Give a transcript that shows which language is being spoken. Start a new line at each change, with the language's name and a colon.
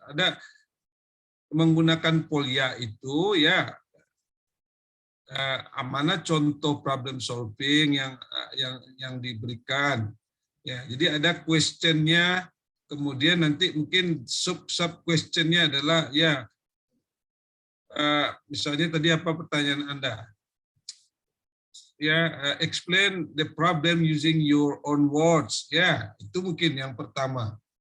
Indonesian: Ada menggunakan Polia itu, ya, mana contoh problem solving yang diberikan. Ya, jadi ada questionnya, kemudian nanti mungkin sub questionnya adalah ya misalnya tadi apa pertanyaan Anda?
English: Ya, explain the problem using your own words.
Indonesian: Ya, itu mungkin yang pertama.